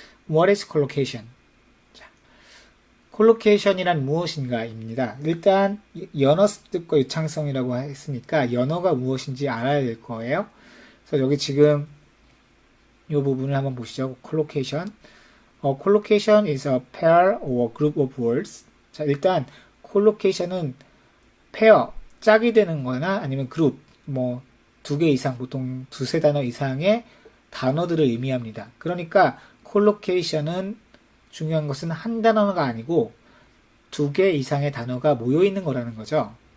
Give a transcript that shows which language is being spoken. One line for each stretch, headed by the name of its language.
English: What is collocation?
Korean: 자, 콜로케이션이란 무엇인가입니다. 일단 연어 습득과 유창성이라고 했으니까 연어가 무엇인지 알아야 될 거예요. 그래서 여기 지금 이 부분을 한번 보시죠. 콜로케이션.
English: collocation is a pair or group of words.
Korean: 자, 일단 collocation은 pair, 짝이 되는 거나 아니면 그룹, 뭐 두 개 이상, 보통 두세 단어 이상의 단어들을 의미합니다. 그러니까 collocation은 중요한 것은 한 단어가 아니고 두 개 이상의 단어가 모여 있는 거라는 거죠.